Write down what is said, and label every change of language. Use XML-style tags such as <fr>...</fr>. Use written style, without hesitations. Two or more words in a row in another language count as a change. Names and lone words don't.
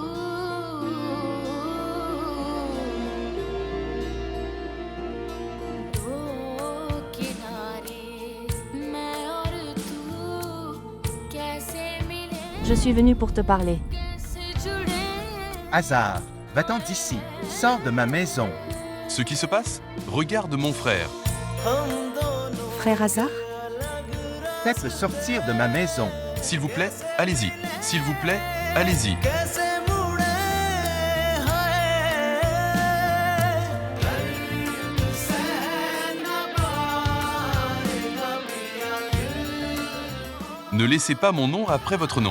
<hi>दो किनारे मैं और तू कैसे मिले</hi> <fr>Je suis venue pour te parler.</fr> <hi>कैसे जुड़े</hi> <fr>Hazard, va-t'en d'ici, sors de ma maison. Ce qui se passe? Regarde mon frère. Frère Hazard? Faites-le sortir de ma maison. S'il vous plaît, allez-y. S'il vous plaît, allez-y. Ne laissez pas mon nom après votre nom.</fr>